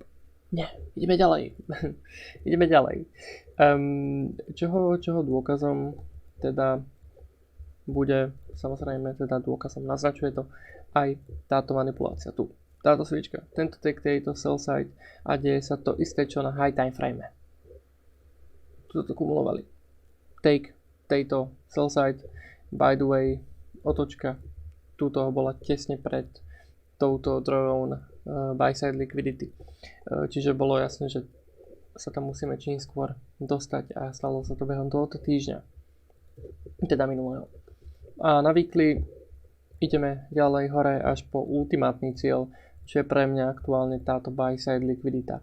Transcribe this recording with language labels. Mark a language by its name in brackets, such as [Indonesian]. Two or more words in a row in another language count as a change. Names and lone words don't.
[Slovak] Nie, ideme ďalej. Ideme ďalej. Čoho dôkazom teda bude, samozrejme teda dôkazom naznačuje to aj táto manipulácia tu. Táto svička, tento take, tejto [English] sell side [Slovak] a deje sa to isté čo na [English] high time frame. [Slovak] Tu to kumulovali. Take, tejto [English] sell side, by the way, [Slovak] otočka túto bola tesne pred touto [English] drawdown buy side liquidity. [Slovak] Čiže bolo jasné, že sa tam musíme čím skôr dostať a stalo sa to behom tohoto týždňa. Teda minulého. A na weekly ideme ďalej hore až po ultimátny cieľ, čo je pre mňa aktuálne táto [English] buy side [Slovak] likvidita.